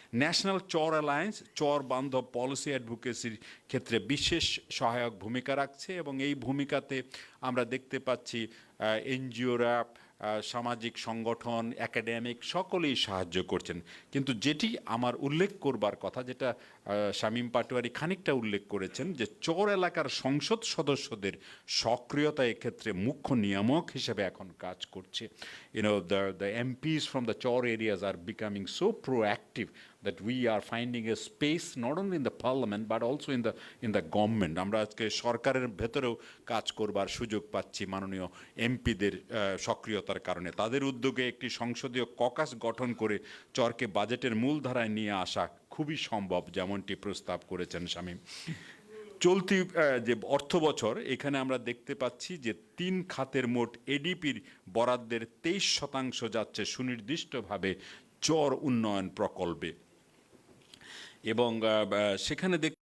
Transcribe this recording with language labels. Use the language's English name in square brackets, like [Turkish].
[Bangla] National চর alliance চর বান্ধব policy অ্যাডভোকেসির ক্ষেত্রে বিশেষ সহায়ক ভূমিকা রাখছে, এবং এই ভূমিকাতে আমরা দেখতে পাচ্ছি এনজিওরা, সামাজিক সংগঠন, একাডেমিক সকলেই সাহায্য করছেন। কিন্তু যেটি আমার উল্লেখ করবার কথা, যেটা শামীম পাটোয়ারি খানিকটা উল্লেখ করেছেন যে চর এলাকার সংসদ সদস্যদের সক্রিয়তা এক্ষেত্রে মুখ্য নিয়ামক হিসেবে এখন কাজ করছে। [English] The MPs from the Chor areas are becoming so proactive that we are finding a space not only in the parliament but also in the government. [Bangla] আমরা আজকে সরকারের ভেতরেও কাজ করবার সুযোগ পাচ্ছি মাননীয় এমপিদের সক্রিয়তার কারণে। তাদের উদ্যোগে একটি সংসদীয় ককাস গঠন করে চরকে বাজেটের মূলধারায় নিয়ে আসা খুবই সম্ভব, যেমনটি প্রস্তাব করেছেন শামীম। চলতি যে অর্থ বছর এখানে আমরা দেখতে পাচ্ছি যে 3 খাতের মোট এডিপির বরাদ্দের 23% যাচ্ছে সুনির্দিষ্টভাবে চর উন্নয়ন প্রকল্পে, এবং সেখানে